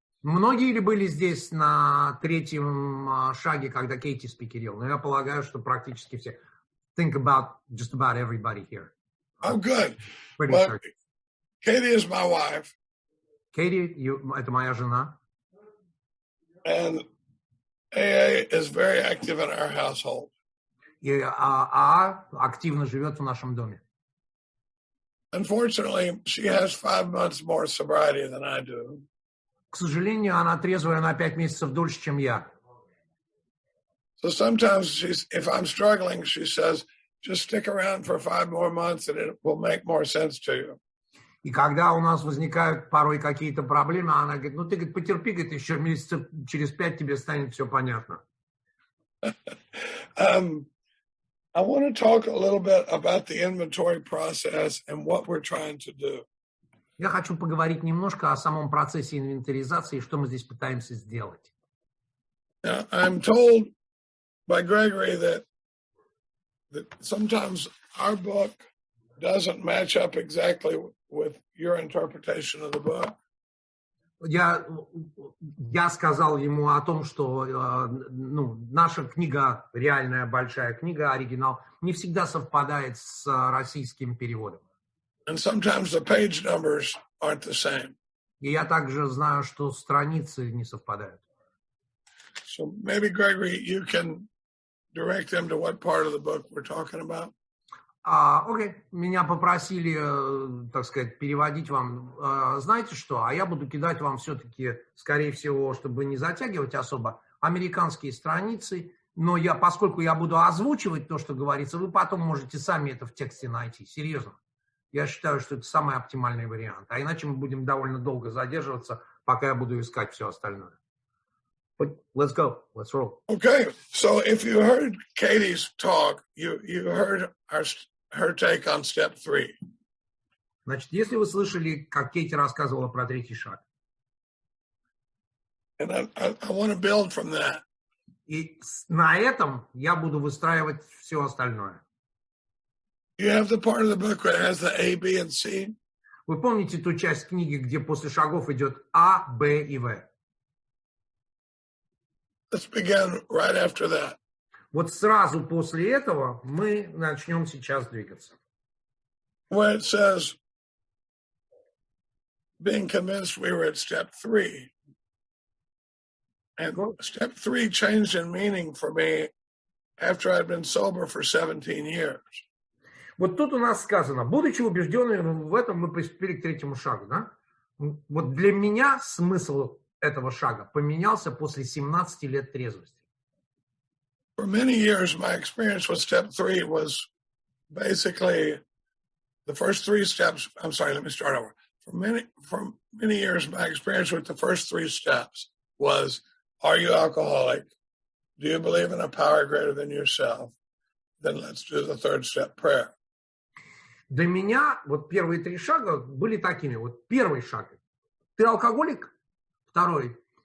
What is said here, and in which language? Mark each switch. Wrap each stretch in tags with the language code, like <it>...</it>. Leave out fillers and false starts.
<ru>Многие ли были здесь на третьем шаге, когда Кейти спикерил? Но я полагаю, что практически все.</ru> <en>Think about just about everybody here. Oh, good. Pretty Well, certain. Katie is my wife.</en> <ru>Кейти, это моя жена.</ru> <en>And AA is very active in our household.</en> <ru>И АА активно живет в нашем доме.</ru> <en>Unfortunately, she has 5 months more sobriety than I do.</en> <ru>К сожалению, она трезвая на 5 месяцев дольше, чем я.</ru> <en>So sometimes if I'm struggling, she says, just stick around for 5 more months and it will make more sense to you.</en> <ru>И когда у нас возникают порой какие-то проблемы, она говорит, ну ты, говорит, потерпи, говорит, еще месяцев через 5 тебе станет все понятно.</ru> <en>I want to talk a little bit about the inventory process and what we're trying to do.</en> <ru>Я хочу поговорить немножко о самом процессе инвентаризации и что мы здесь пытаемся сделать.</ru> <en>Now, I'm told by Gregory that sometimes our book doesn't match up exactly with your interpretation of the book.</en> <ru>Я сказал ему о том, что наша книга, реальная большая книга, оригинал, не всегда совпадает с российским переводом.</ru> <en>And sometimes the page numbers aren't the same.</en> <ru>И я также знаю, что страницы не совпадают.</ru> <en>So maybe, Gregory, you can direct them to what part of the book we're talking about.</en> <ru>Окей, меня попросили, так сказать, переводить вам. Знаете что? А я буду кидать вам все-таки, скорее всего, чтобы не затягивать особо, американские страницы. Но поскольку я буду озвучивать то, что говорится, вы потом можете сами это в тексте найти. Серьезно. Я считаю, что это самый оптимальный вариант. А иначе мы будем довольно долго задерживаться, пока я буду искать все остальное.</ru> <en>But let's go. Let's roll. Okay. So if you heard Katie's talk, you heard her take on step 3.</en> <ru>Значит, если вы слышали, как Кейти рассказывала про третий шаг.</ru> <en>And I want to build from that.</en> <ru>И на этом я буду выстраивать все остальное.</ru> <en>You have the part of the book that has the A, B, and C?</en> <ru>Вы помните ту часть книги, где после шагов идет А, Б и В?</ru> <en>Let's begin right after that.</en> <ru>Вот сразу после этого мы начнем сейчас двигаться.</ru> <en>Where it says, being convinced we were at step 3. And step 3 changed in meaning for me after I'd been sober for 17 years.</en> <ru>Вот тут у нас сказано, будучи убежденными в этом, мы приступили к третьему шагу, да? Вот для меня смысл этого шага поменялся после 17 лет трезвости.</ru> <en>For many years, my experience with step 3 was basically the first 3 steps. I'm sorry, let me start over. For many years, my experience with the first 3 steps was, are you alcoholic? Do you believe in a power greater than yourself? Then let's do the 3rd step prayer.</en> <ru>Для меня вот первые 3 шага были такими. Вот первый шаг. Ты алкоголик? Второй.</ru>